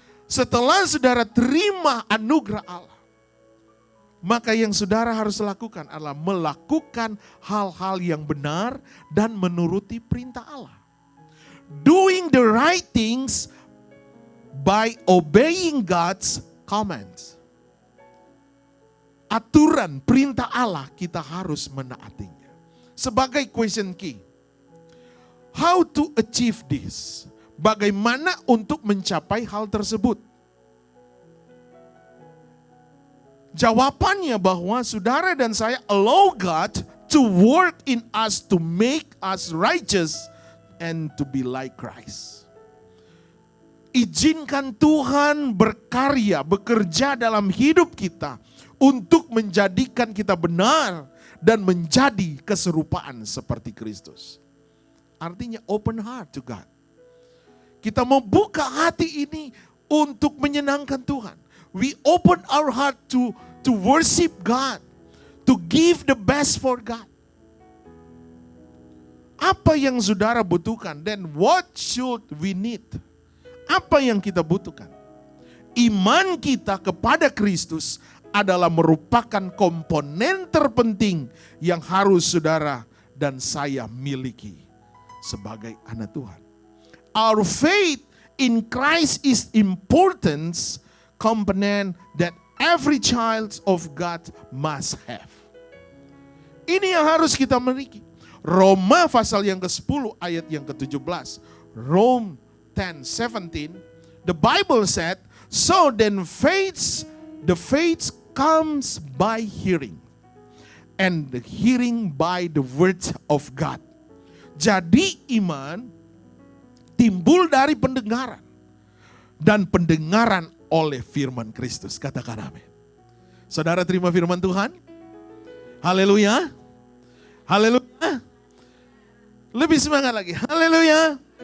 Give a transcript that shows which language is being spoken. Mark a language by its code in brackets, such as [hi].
[id] Setelah saudara terima anugerah Allah, maka yang saudara harus lakukan adalah melakukan hal-hal yang benar dan menuruti perintah Allah. [en] Doing the right things by obeying God's commands. [id] Aturan perintah Allah kita harus menaatinya. Sebagai [en] question key, how to achieve this? [id] Bagaimana untuk mencapai hal tersebut? Jawabannya bahwa saudara dan saya [en] allow God to work in us to make us righteous and to be like Christ. [id] Izinkan Tuhan berkarya, bekerja dalam hidup kita untuk menjadikan kita benar dan menjadi keserupaan seperti Kristus. Artinya [en] open heart to God. [id] Kita mau buka hati ini untuk menyenangkan Tuhan. [en] We open our heart to worship God, to give the best for God. [id] Apa yang saudara butuhkan? [en] Then what should we need? [id] Apa yang kita butuhkan? Iman kita kepada Kristus adalah merupakan komponen terpenting yang harus saudara dan saya miliki sebagai anak Tuhan. [en] Our faith in Christ is important component that every child of God must have. [id] Ini yang harus kita miliki. Roma pasal yang ke-10 ayat yang ke-17. [en] Rome 10:17. The Bible said, so then the faith comes by hearing. And the hearing by the word of God. [id] Jadi iman timbul dari pendengaran. Dan pendengaran oleh firman Kristus. Katakan amin. Saudara terima firman Tuhan? Haleluya. Haleluya. Lebih semangat lagi. Haleluya.